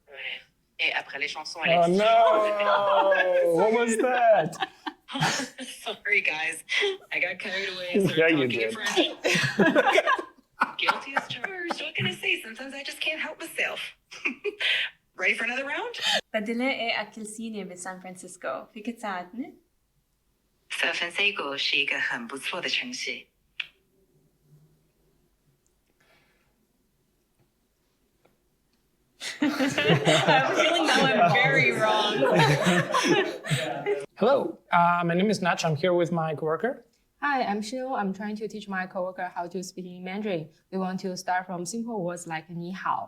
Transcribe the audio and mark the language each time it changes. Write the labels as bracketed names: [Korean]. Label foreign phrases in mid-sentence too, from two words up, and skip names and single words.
[English] Oh no! What was that? Sorry, guys. I got carried away. Yeah, you Talking in did. French. Guilty as charged. What can I say? Sometimes I just can't help myself. Ready for another round? [Arabic] بدنا ايه أكل صيني بسان فرانسيسكو فيك تساعدني؟ [Chinese] 三藩 C 谷是一个很不错的城市。 [English] I have a feeling that went very wrong. Hello, my name is Nach. I'm here with my coworker. Hi, I'm Shil. I'm trying to teach my coworker how to speak in Mandarin. We want to start from simple words like [Chinese] 你好.